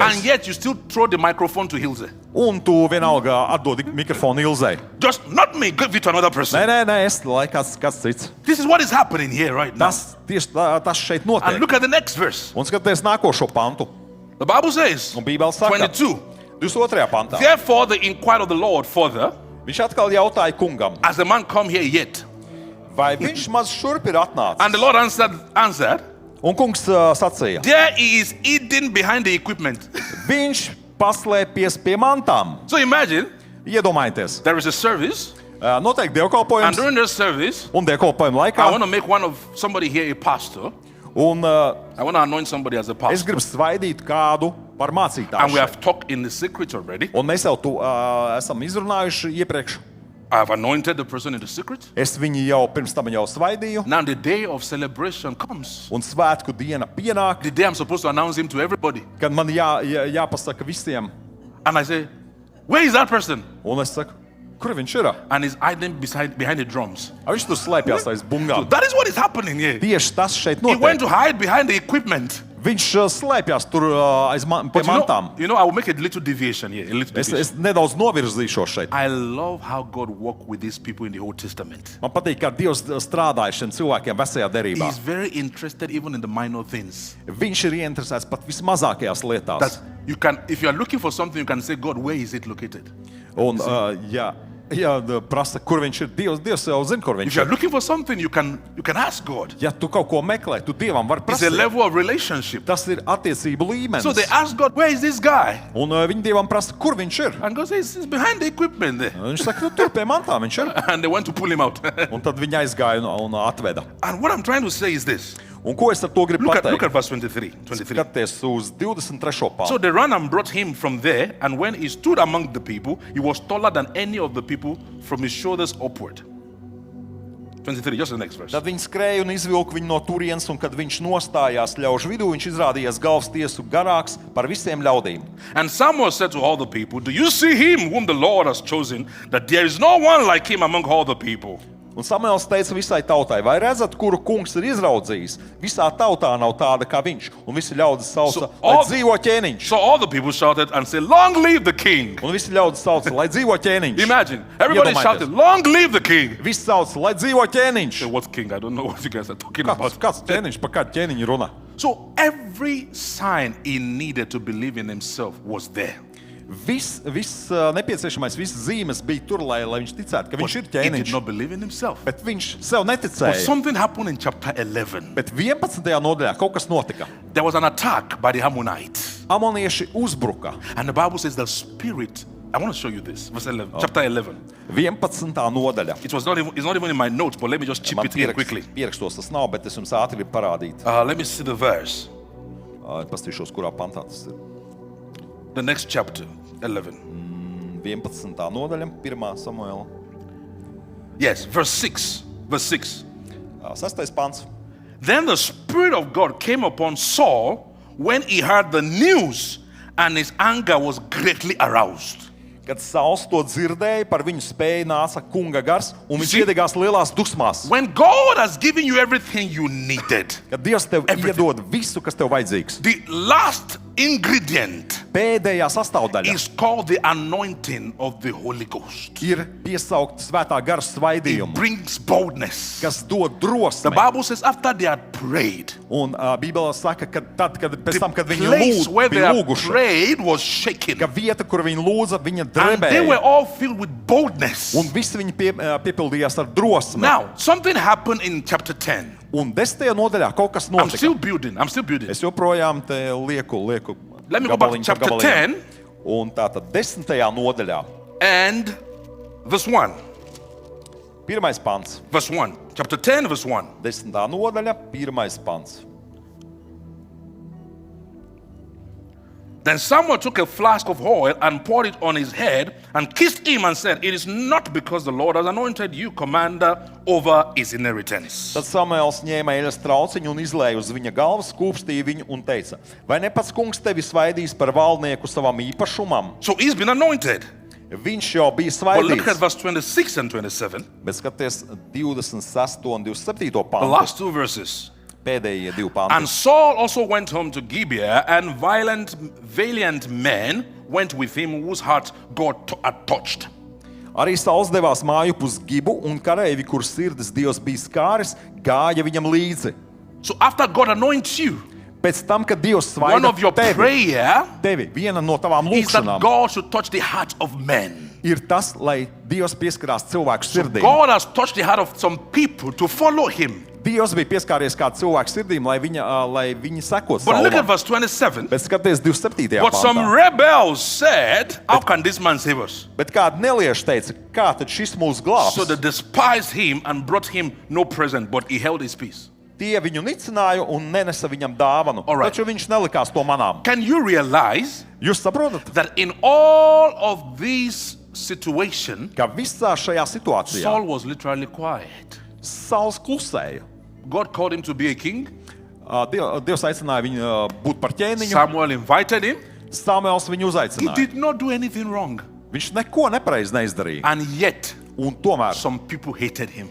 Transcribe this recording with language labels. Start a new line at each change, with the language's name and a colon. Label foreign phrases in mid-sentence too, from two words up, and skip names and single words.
English: And yet you still throw the microphone to Hilze.
Latvian: Un tu vienalga atdodi mikrofonu Ilzei.
English: Just not me, give it to another person.
Latvian: Nē, es lai kāds cits.
English: This is what is happening here right now.
Latvian: Tas tieši tas šeit
English: And
Latvian: notiek.
English: look at the next verse.
Latvian: Un skaties nākošo pantu.
English: The Bible says,
Latvian: Un Bībele saka, 22. 22. pantā.
English: Therefore they inquired of the Lord further,
Latvian: Viņš atkal jautāja kungam,
English: has the man come here yet?
Latvian: vai viņš maz šurp ir
English: And
Latvian: atnācis.
English: the Lord answered,
Latvian: Un kungs sacīja,
English: there he is hidden behind the equipment.
Latvian: viņš paslēpies pie mantām.
English: So imagine,
Latvian: Iedomājieties,
English: there is a service,
Latvian: noteikti
English: and
Latvian: dievkalpojums,
English: during this service,
Latvian: un dievkalpojuma
English: I
Latvian: laikā.
English: want to make somebody here a pastor.
Latvian: Un
English: I want to anoint somebody as a
Latvian: es
English: pastor.
Latvian: gribu svaidīt kādu par
English: And we
Latvian: mācītāju.
English: have talked in the secret already.
Latvian: Un mēs jau to esam izrunājuši iepriekš.
English: I have anointed the person in the secret.
Latvian: Es viņu jau pirms tam jau svaidīju,
English: Now the day of celebration comes.
Latvian: un svētku diena pienāk,
English: The day I'm supposed to announce him to everybody.
Latvian: kad man jāpasaka visiem.
English: And I say, where is that person?
Latvian: Un es saku, kur viņš ir?
English: And he's hiding behind the drums.
Latvian: Viņš tur slēpjas aiz
English: So
Latvian: bungām.
English: that is what is happening here.
Latvian: Tieši tas šeit
English: He went
Latvian: notiek.
English: to hide behind the equipment.
Latvian: Viņš slēpjas tur aiz pie
English: But
Latvian: mantām.
English: I will make a little deviation here. A little
Latvian: Es
English: deviation.
Latvian: nedaudz novirzīšos šeit.
English: I love how God worked with these people in the Old Testament.
Latvian: Man patīk, kā Dievs strādāja šiem cilvēkiem vecajā derībā.
English: He's very interested even in the minor things.
Latvian: Viņš ir ieinteresēts pat vismazākajās lietās.
English: That you can, if you are looking for something, you can say, God, where is it located?
Latvian: Un, prasa, kur viņš ir. Dievs jau zina, kur
English: If
Latvian: viņš
English: you are
Latvian: ir.
English: looking for something, you can ask God.
Latvian: Ja tu kaut ko meklē, tu Dievam vari
English: It's a
Latvian: prasīt.
English: level of relationship.
Latvian: Tas ir attiecību līmenis.
English: So they ask God, where is this guy?
Latvian: Un viņi Dievam prasa, kur viņš ir.
English: And God says, he's behind the equipment there.
Latvian: Un viņš saka, nu, tur pie mantām viņš ir.
English: And they went to pull him out.
Latvian: Un tad viņi aizgāja un atveda.
English: And what I'm trying to say is this.
Latvian: Un ko es ar to gribu
English: Look at
Latvian: pateikt?
English: verse 23.
Latvian: Skaties uz 23.
English: So
Latvian: pāntu.
English: they ran and brought him from there, and when he stood among the people, he was taller than any of the people from his shoulders upward. 23, just the next verse.
Latvian: Tad viņi skrēja un izvilka viņu no turienes, un kad viņš nostājās ļaužu vidū, viņš izrādījās galvas tiesu garāks par visiem ļaudīm.
English: And Samuel said to all the people, do you see him whom the Lord has chosen, that there is no one like him among all the people?
Latvian: Un Samuels teica visai tautai, vai redzat, kuru kungs ir izraudzījis? Visā tautā nav tāda kā viņš. Un visi ļaudis sauca,
English: So
Latvian: lai
English: all-
Latvian: dzīvo ķēniņš.
English: So all the people shouted and said, long live the king.
Latvian: Un visi ļaudis sauca, lai dzīvo ķēniņš.
English: Imagine, everybody
Latvian: Iedomājieties.
English: shouted, long live the king.
Latvian: Visi sauca, lai dzīvo ķēniņš.
English: Say, what king? I don't know what you guys are talking about.
Latvian: Kāds ķēniņš, pa kādu ķēniņu runā?
English: So every sign he needed to believe in himself was there.
Latvian: Viss nepieciešamais, visas zīmes bija tur, lai viņš ticētu, ka viņš ir
English: He did
Latvian: ķēniņš.
English: not believe in himself.
Latvian: Bet viņš sev
English: But
Latvian: neticēja.
English: something happened in chapter 11.
Latvian: Bet 11. nodaļā kaut kas notika.
English: There was an attack by the Ammonites.
Latvian: Amonieši uzbruka.
English: And the Bible says the spirit, I want to show you this, verse 11, chapter 11.
Latvian: 11. nodaļa.
English: It's not even in my notes, but let me just chip
Latvian: Man
English: it in quickly.
Latvian: pierakstos tas nav, bet es jums ātri gribu parādīt.
English: Let me see the verse.
Latvian: Pastīšos, kurā pantā tas ir.
English: The next chapter, 11.
Latvian: 11. nodaļa, 1. Samuela.
English: Yes, verse 6. Verse 6.
Latvian: 6. pants.
English: Then the Spirit of God came upon Saul when he heard the news, and his anger was greatly aroused.
Latvian: Kad Sauls to dzirdēja, par viņu spēju nāca kunga gars, un viņš
English: See?
Latvian: iedegās lielās dusmās.
English: When God has given you everything you needed,
Latvian: Kad Dievs tev
English: Everything.
Latvian: iedod visu, kas tev vajadzīgs,
English: the last ingredient
Latvian: pēdējā sastāvdaļa
English: is called the anointing of the Holy Ghost.
Latvian: ir piesaukt svētā gara
English: It
Latvian: svaidījumu,
English: brings boldness.
Latvian: kas dod
English: The
Latvian: drosmi.
English: Bible says after they had prayed,
Latvian: Un Bībelē saka, ka pēc tam, kad
English: the
Latvian: viņi
English: place where they
Latvian: bija
English: had
Latvian: lūguši,
English: prayed was shaken.
Latvian: ka vieta, kur viņi lūdza, viņa
English: And they were
Latvian: drebēja.
English: all filled with boldness.
Latvian: Un visi viņi piepildījās ar drosmi.
English: Now, something happened in chapter 10.
Latvian: Un 10. nodaļā kaut kas
English: I'm still
Latvian: notika.
English: building. I'm still building.
Latvian: Es joprojām te lieku
English: Let me go back to
Latvian: gabaliņu pa
English: chapter
Latvian: gabaliņam.
English: 10
Latvian: Un tātad 10. nodaļā,
English: and verse 1.
Latvian: 1. pants.
English: Verse 1. Chapter 10, verse 1.
Latvian: 10. nodaļa, 1. pants.
English: Then Samuel took a flask of oil and poured it on his head and kissed him and said, it is not because the Lord has anointed you commander over his inheritance.
Latvian: Tad Samuels ņēma eļas trauciņu un izlēja uz viņa galvas, kūpstīja viņu un teica: vai ne pats kungs tevi svaidīs par valdnieku savam īpašumam?
English: So he's been anointed.
Latvian: Viņš jau bija
English: But look at
Latvian: svaidīts.
English: verse 26 and 27,
Latvian: Bet skaties 26. un 27.
English: the
Latvian: pantu,
English: last two verses.
Latvian: pēdējie 2
English: And
Latvian: panti.
English: Saul also went home to Gibeah, and valiant men went with him whose heart God had touched.
Latvian: Arī Sauls devās māju pus Gibu, un kareivi, kur sirdis Dievs bija skāris, gāja viņam līdzi.
English: So after God anoints you,
Latvian: Pēc tam, kad Dievs
English: one
Latvian: svaida
English: of your prayer
Latvian: viena no tavām
English: is that
Latvian: lūkšanām
English: God should touch the heart of men.
Latvian: ir tas, lai Dievs pieskarās cilvēku sirdīm.
English: God has touched the heart of some people to follow him.
Latvian: Dievs bija pieskāries kādu cilvēku sirdīm, lai viņi sekot
English: But look at
Latvian: Saulam.
English: verse 27.
Latvian: Bet skaties 27.
English: But some
Latvian: pantā.
English: rebels said, how can this man save us?
Latvian: Bet kādi nelieši teica, kā tad šis mūs glābs?
English: So they despised him and brought him no present, but he held his peace.
Latvian: Tie viņu nicināja un nenesa viņam dāvanu.
English: All right.
Latvian: Taču viņš nelikās to manām.
English: Can you realize
Latvian: Jūs saprotat?
English: that in all of these situation,
Latvian: ka visā šajā situācijā
English: Saul was literally quiet.
Latvian: Sauls klusēja.
English: God called him to be a king.
Latvian: Dievs aicināja viņu būt par ķēniņu.
English: Samuel invited him.
Latvian: Samuels viņu
English: He
Latvian: uzaicināja.
English: did not do anything wrong.
Latvian: Viņš neko nepareizi neizdarīja.
English: And yet,
Latvian: Un tomēr
English: some people hated him.